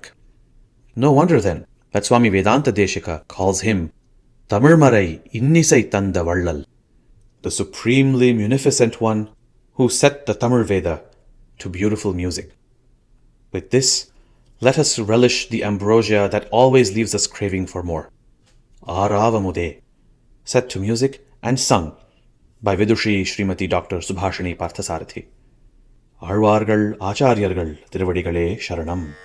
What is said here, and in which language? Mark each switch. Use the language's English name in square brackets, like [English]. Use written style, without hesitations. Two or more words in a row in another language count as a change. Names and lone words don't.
[English] No wonder then that Swami Vedanta Deshika calls him [Tamil] தமிழ்மறை இன்னிசை தந்த வள்ளல், [English] the supremely munificent one who set the Tamil Veda to beautiful music. With this, let us relish the ambrosia that always leaves us craving for more. AraavamudE, set to music and sung by Vidushi Srimati Dr. [Tamil] Subhashini Parthasarathy. ஆழ்வார்கள் ஆச்சார்யர்கள் திருவடிகளே சரணம்.